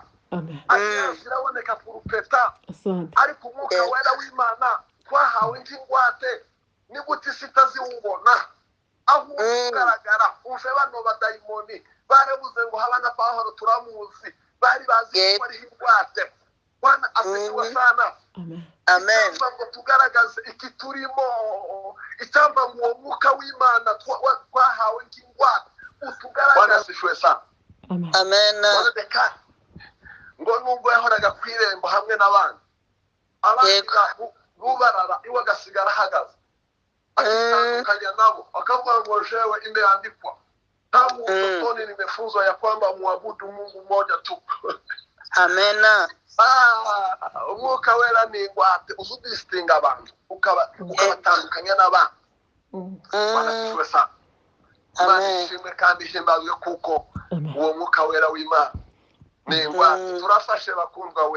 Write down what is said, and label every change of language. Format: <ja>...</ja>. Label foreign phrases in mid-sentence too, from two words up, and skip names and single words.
<rw>Alliance iraboneka ku rupeta. Ariko umwuka wera w'Imana twahawe nk'ingwate. Ni gute isi itaziwubona? Aho ugaragara umve bano badayimoni barabuze ngo haba na Pawulo turamuzi, bari bazi ko ari ingwate.</rw> <sw>Bwana asifiwe sana.</sw> <rw>Amen. ngo tugaragaze iki turimo, icyamba ngo uwo mwuka w'Imana twahawe nk'ingwate utugaragaze sana. Amen. Ngo nubwo yahoraga ku irembo hamwe n'abandi bubarara iwe agasigara ahagaze akitandukanya nabo akavuga ngo</rw> <sw>jewe imeandikwa tangu utotoni nimefunzwa ya kwamba muabudu Mungu mmoja tu.</sw> <rw>Amen. Umwuka wera ni ingwate uzudistinga abantu ukabatandukanya n'abandi.</rw> <sw>Wanasifiwe sana.</sw> <rw>Imana ishimwe kandi ihimbazwe kuko uwo mwuka wera w'Imana ni ingwate turafashe bakundwa we.</rw>